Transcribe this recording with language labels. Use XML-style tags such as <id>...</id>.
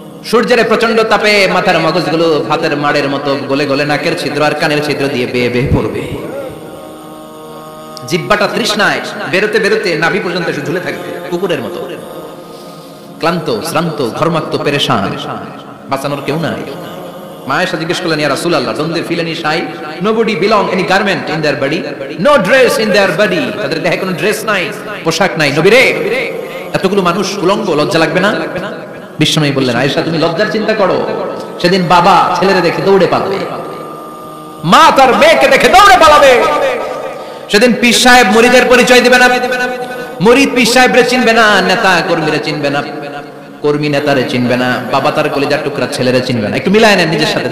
<bn>সূর্যের প্রচন্ড তাপে মাথার মগজগুলো ভাতের মাড়ের মতো গলে গলে নাকের ছিদ্র আর কানের ছিদ্র দিয়ে বেয়ে বেয়ে পড়বে। জিহ্বাটা তৃষ্ণায় বেরোতে বেরোতে নাভি পর্যন্ত এসে ঝুলে থাকবে কুকুরের মতো। ক্লান্ত, শ্রান্ত, ঘর্মাক্ত, পেরেশান, বাঁচানোর কেউ নাই। মায়েশা জিজ্ঞেস করলেন ইয়া রাসূলুল্লাহ,</bn> <en>don't they feel any shy? Nobody belong any garment in their body, no dress in their body.</en> <bn>তাদের দেহে কোনো ড্রেস নাই, পোশাক নাই। নবী রে, এতগুলো মানুষ উলঙ্গ, লজ্জা লাগবে না? বিশ্বনবী বললেন আয়েশা তুমি লজ্জার চিন্তা করো। সেদিন বাবা ছেলেরে দেখে দৌড়ে পালাবে, মা তার মেয়েকে দেখে দৌড়ে পালাবে। সেদিন পীর সাহেব মুরিদের পরিচয় দিবে না, মুরিদ পীর সাহেবরে চিনবে না, নেতা কর্মীরা চিনবে না, কর্মী নেতারে চিনবে না, বাবা তার কলিজার টুকরা ছেলেরে চিনবে না। একটু মিলায় নেন নিজের সাথে।</bn>